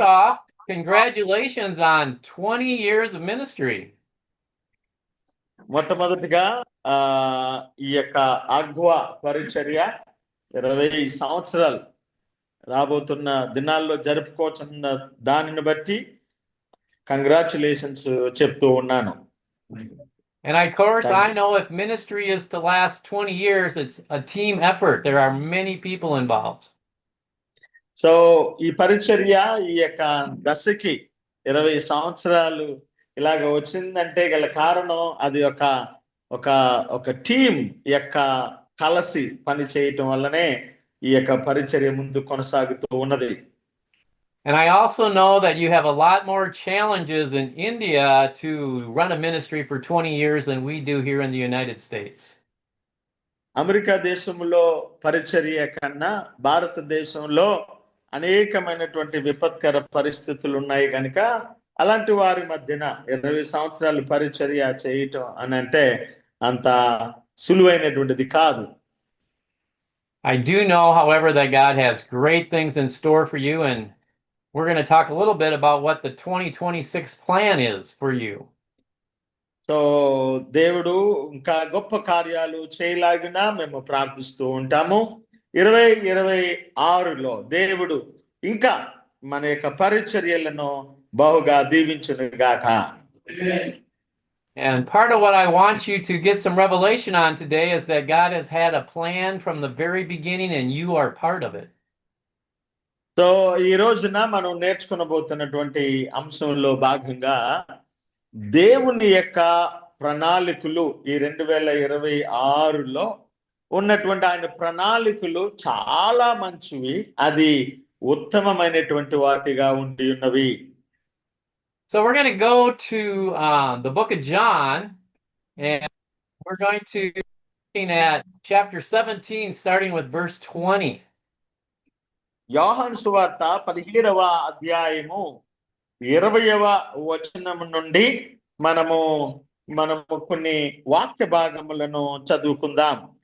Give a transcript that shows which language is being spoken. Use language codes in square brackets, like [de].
[en] off, congratulations on 20 years of ministry. [te] మొట్టమొదటిగా ఈ యొక్క ఆగ్వా పరిచర్య 20 సంవత్సరాలు రాబోతున్న దినాల్లో జరుపుకోవచ్చున్న దానిని బట్టి కంగ్రాచులేషన్స్ చెప్తూ ఉన్నాను. [en] And of course, I know if ministry is to last 20 years, it's a team effort. There are many people involved. [te] So ఈ పరిచర్య ఈ యొక్క దశకి 20 సంవత్సరాలు ఇలాగ వచ్చిందంటే గల కారణం అది ఒక టీం యొక్క కలిసి పని చేయటం వల్లనే ఈ యొక్క పరిచర్య ముందు కొనసాగుతూ ఉన్నది. [en] And I also know that you have a lot more challenges in India to run a ministry for 20 years than we do here in the United States. [te] America దేశంలో పరిచర్య కన్నా భారతదేశంలో అనేకమైనటువంటి విపత్కర పరిస్థితులు ఉన్నాయి కనుక అలాంటి వారి మధ్యన 20 సంవత్సరాలు పరిచర్య చేయటం అని అంటే అంత సులువైనటువంటిది కాదు. [en] I do know, however, that God has great things in store for you, and we're going to talk a little bit about what the 2026 plan is for you. [te] So దేవుడు ఇంకా గొప్ప కార్యాలు చేయలాగినా మేము ప్రార్థిస్తూ ఉంటాము. 2026లో దేవుడు ఇంకా మన యొక్క పరిచర్యలను బహుగా దీవించునుగాక. [en] And part of what I want you to get some revelation on today is that God has had a plan from the very beginning and you are part of it. [te] So ఈ రోజున మనం నేర్చుకునబోతున్నటువంటి అంశంలో భాగంగా దేవుని యొక్క ప్రణాళికలు ఈ 2026లో ఉన్నటువంటి ఆయన ప్రణాళికలు చాలా మంచివి, అది ఉత్తమమైనటువంటి వాటిగా ఉండి ఉన్నవి. [en] So we're going to go to the book of John, and we're going to be looking at chapter 17, starting with verse 20. [te] యోహాను సువార్త 17వ అధ్యాయము 20వ వచనం నుండి మనము కొన్ని వాక్య భాగములను చదువుకుందాం.